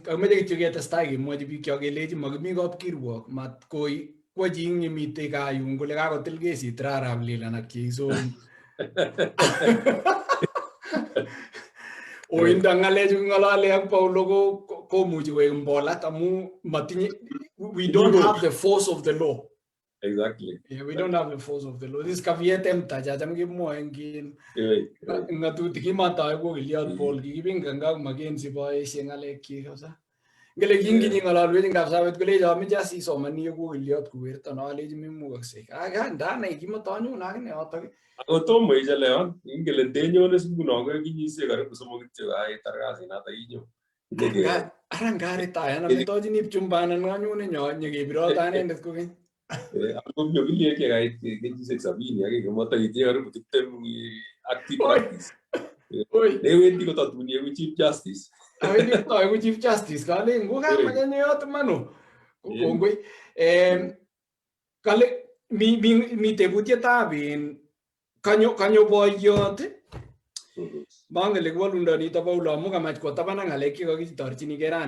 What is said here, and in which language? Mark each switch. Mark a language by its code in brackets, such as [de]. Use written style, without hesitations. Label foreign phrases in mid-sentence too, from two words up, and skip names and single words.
[kln] Kameche kityo ketestai kemwochi biik chok kelechi makimi kapkirwok mat koi kwo chi ing yemitei gaa yun kole kakotil kesit arap Leland ak cheisom. Oindo ng'alechu king'olole ak Paulo komuchi koek mbolat amu matinye, [en] we don't have the force of the law. Exactly. Yeah, we don't have the force of the law. [kln] This kavietem ta chacham kimwoe eng ng'atutik kimatoi kokiliot Paul kikipingan kak Makenzi boisie ng'alekchik kabisa. Ngele kinginyi ng'ololwech Kapsabet kolecho ameche asisomani kokiliot kuwerto no alechi memukaksei. Ndanai kimatonyun akine yotok. Ako tomo ichelewan, ingele ndenyone sikuno ko kenyisiek karibu 3 kityo aitar kasinoto inyo. Ara ngaretaya nametochini pchumbanan anyone nyo nyekebirota anendet kokeny. Ako myo kiliek kait kenyisiek 70 ak kemotaitie karibu 20 [en] active practice. [kln] Newendi kotatun yeku [en] Chief Justice. [kln] Awendi kotoeku [en] Chief Justice [kln] kale ngukamachane yoto mano. Kongoi. Kale mi tebutietab kanyo boiyot mangele kiwolundo nito Paulo amu kamach kwo taban ak ng'alek chekakitorchinigei rani.